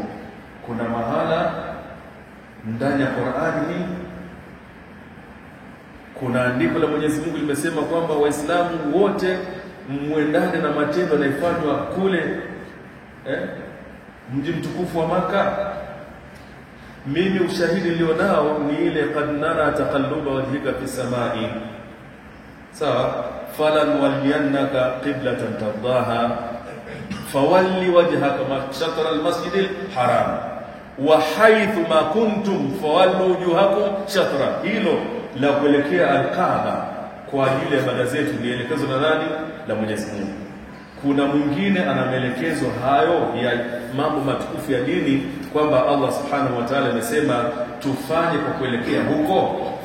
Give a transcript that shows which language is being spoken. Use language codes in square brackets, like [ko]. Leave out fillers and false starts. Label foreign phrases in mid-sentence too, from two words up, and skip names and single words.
[sw] Kuna mahala ndani ya Qur'ani hii kuna andiko la Mwenyezi Mungu limesema kwamba Waislamu wote muendane na matendo yanayofanywa kule mji mtukufu wa Maka. Mimi ushahidi nilionao ni ile [ar] قد نرى تقلب وجهك في السماء, sawa, فلنولينك قبلة ترضاها فول وجهك شطر المسجد الحرام وحيث ما كنتم فولوا وجوهكم شطر. [sw] Hilo la kuelekea al-Kaaba kwa ajili ya ibada zetu ni elekezo na nani? La Mwenyezi Mungu. Kuna mwingine ana maelekezo hayo ya mambo matukufu ya dini kwamba Allah [ar] سبحانه وتعالى [sw] amesema tufanye kwa kuelekea huko?